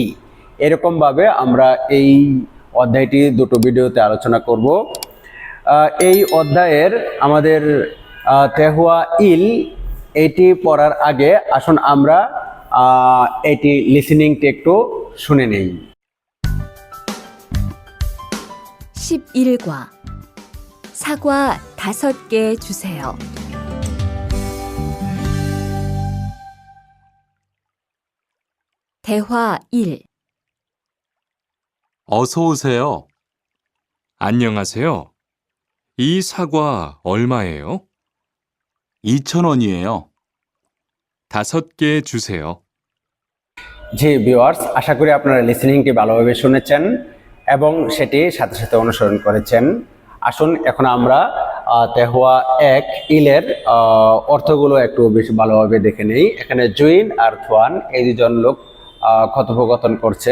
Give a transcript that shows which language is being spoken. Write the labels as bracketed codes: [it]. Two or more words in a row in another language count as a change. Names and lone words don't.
[bn] এরকমভাবে আমরা এই অধ্যায়টি দুটো ভিডিওতে আলোচনা করব। এই অধ্যায়ের আমাদের [ko] 대화 일 [bn] এটি পড়ার আগে আসুন আমরা এটি লিসেনিংটি একটু শুনে নেই। [ko] 11과 사과 5개 주세요. 대화 1. 어서 오세요. 안녕하세요. 이 사과 얼마예요? 2,000원이에요. 5개 주세요. [bn] জি ভিউয়ার্স, আশা করি আপনারা লিসেনিংটি ভালোভাবে শুনেছেন এবং সেটি সাথে সাথে অনুসরণ করেছেন। আসুন এখন আমরা তেহুয়া 1 ইলের অর্থগুলো একটু বেশি ভালোভাবে দেখে নেই। এখানে জুইন আর থোয়ান এই দুজন লোক কথোপকথন করছে।